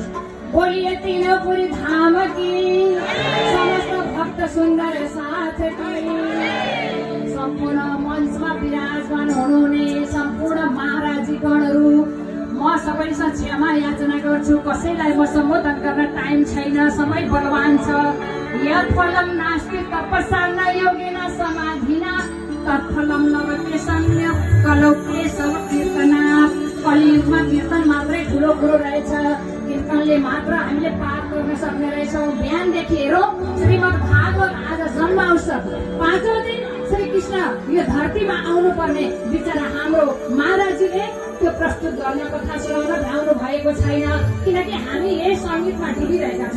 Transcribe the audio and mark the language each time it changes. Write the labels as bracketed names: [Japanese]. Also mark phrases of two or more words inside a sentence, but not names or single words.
[Hindi] बोलिए तीनपुरी धाम की, समस्त भक्त सुन्दर साथ की, [Nepali] सम्पूर्ण मञ्चमा विराजमान हुनुहुने सम्पूर्ण महाराजीगणहरू, म सबैसँग क्षमा याचना गर्छु। कसैलाई म सम्बोधन गर्न टाइम छैन, समय बलवान छ। [Sanskrit] यत्फलं नास्ति तपस्या न योगिना समाधिना, तत्फलं लभते सम्यक् कलौ केशव कीर्तनात्। [Nepali] कलियुगमा कीर्तन मात्रै ठुलो कुरो रहेछ, कीर्तनले मात्र हामीले पार गर्न सक्ने रहेछौँ। बिहानदेखि हेरौँ श्रीमद् भागवत आज जन्म अवसर 5औं दिन श्री कृष्ण यो धरतीमा आउनुपर्ने बिचरा हाम्रो महाराजीले त्यो प्रस्तुत गर्ने कथा सुनाउन भ्याउनु भएको छैन, किनकि हामी यही सङ्गीतमा डुबिरहेका छौँ।